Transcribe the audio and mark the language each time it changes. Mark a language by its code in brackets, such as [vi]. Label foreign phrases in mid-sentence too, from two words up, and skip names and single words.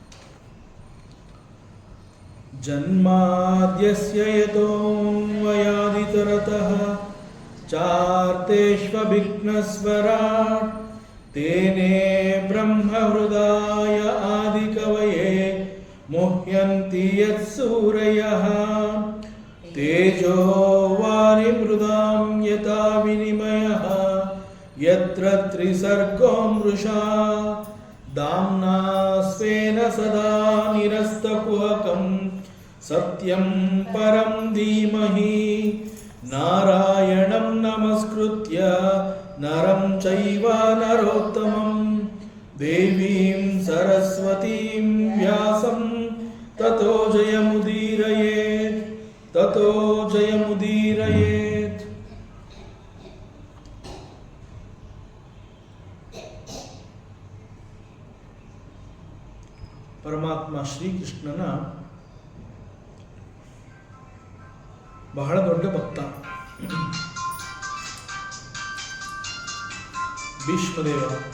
[sa] ಜನ್ಮಾದ್ಯಸ್ಯ ಯತೋನ್ವಯಾದಿತರತಃ ಚಾರ್ತೇಷ್ವಭಿಘ್ನಸ್ವರಾಟ್ ತೇನೇ ಬ್ರಹ್ಮಹೃದಾಯ ಆದಿಕವಯೇ ಮುಹ್ಯಂತಿ ಯತ್ಸೂರಯಃ ತೇಜೋ ವಾರಿಮೃದಾಂ ಯಥಾ ವಿನಿಮಯಃ ಯತ್ರ ತ್ರಿಸರ್ಗೋ ಮೃಷಾ ದಾಮ್ನಾ ಸ್ವೇನ ಸದಾ ನಿರಸ್ತಕುಹಕಂ ಸತ್ಯಂ ಪರಂ ಧೀಮಹಿ. ನಾರಾಯಣಂ ನಮಸ್ಕೃತ್ಯ ನರಂ ಚೈವ ನರೋತ್ತಮಂ ದೇವೀಂ ಸರಸ್ವತೀಂ ವ್ಯಾಸಂ ತತೋ ಜಯಮುದೀರಯೇತ್ ತತೋ ಜಯಮುದೀರಯೇತ್. [kn] ಪರಮಾತ್ಮ ಶ್ರೀಕೃಷ್ಣನ ಬಹಳ ದೊಡ್ಡ ಭಕ್ತ ಭೀಷ್ಮದೇವ.